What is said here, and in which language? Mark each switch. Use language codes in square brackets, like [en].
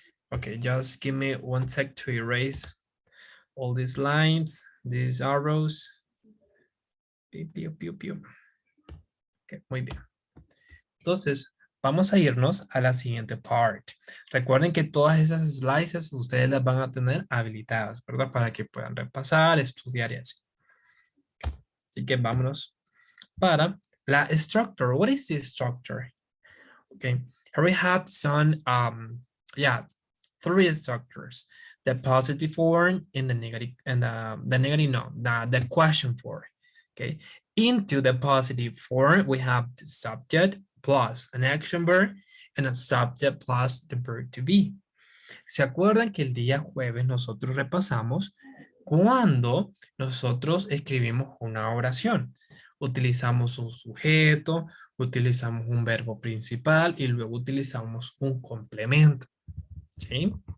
[en] Okay, just give me one sec to erase all these lines, these arrows. [es] Piu, piu, piu, piu. Ok, muy bien. Entonces, vamos a irnos a la siguiente part. Recuerden que todas esas slices ustedes las van a tener habilitadas, ¿verdad? Para que puedan repasar, estudiar y así. Así que vámonos para la structure. [en] What is the structure? Okay, here we have some, three structures: the positive form and the negative, and the negative, no, the question form. Okay, into the positive form, we have the subject plus an action verb and a subject plus the verb to be. [es] ¿Se acuerdan que el día jueves nosotros repasamos cuando nosotros escribimos una oración? Utilizamos un sujeto, utilizamos un verbo principal y luego utilizamos un complemento. ¿Sí?